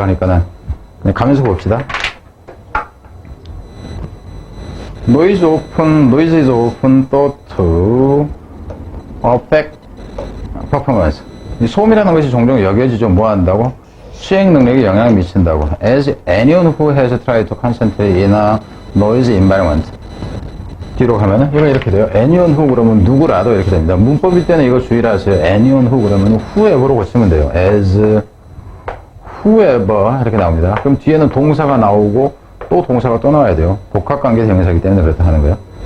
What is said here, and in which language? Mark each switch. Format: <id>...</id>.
<ko>그러니까 그냥 가면서 봅시다.</ko> <en>Noise is often thought to affect performance.</en> <ko>이 소음이라는 것이 종종 여겨지죠. 뭐 한다고? 수행 능력에 영향을 미친다고.</ko> <en>As anyone who has tried to concentrate in a noisy environment.</en> <ko>뒤로 가면은 이거 이렇게 돼요.</ko> <en>anyone who</en> <ko>그러면 누구라도 이렇게 됩니다. 문법일 때는 이거 주의를 하세요. anyone who 그러면 whoever로 고치면 돼요.</ko> <en>as whoever</en> <ko>이렇게 나옵니다. 그럼 뒤에는 동사가 나오고 또 동사가 또 나와야 돼요. 복합관계 대명사이기 때문에 그렇다 하는 거예요.</ko>